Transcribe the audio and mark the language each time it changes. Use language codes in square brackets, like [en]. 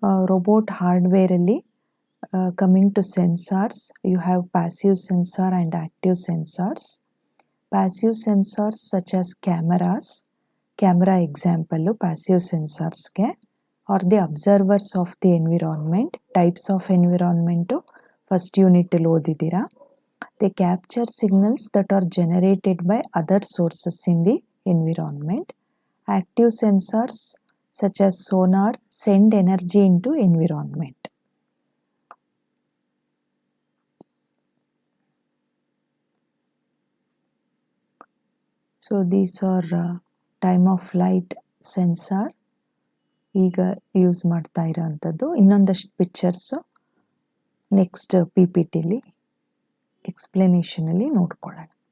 [kn] Robot ಹಾರ್ಡ್ವೇರಲ್ಲಿ [en] Coming to sensors, you have passive sensor and active sensors. Passive sensors such as cameras, [kn] camera example passive ಸೆನ್ಸಾರ್ಸ್ಗೆ. [en] Are the observers of the environment. [kn] Types of environment first ಯೂನಿಟಲ್ಲಿ ಓದಿದ್ದೀರಾ. [en] They capture signals that are generated by other sources in the environment. Active sensors such as sonar send energy into environment. So these are time of flight sensor [kn] ಈಗ use ಮಾಡ್ತಾ ಇರೋವಂಥದ್ದು. ಇನ್ನೊಂದಷ್ಟು pictures next PPTಲಿ ಎಕ್ಸ್ಪ್ಲನೇಷನಲ್ಲಿ ನೋಡ್ಕೊಳ್ಳೋಣ.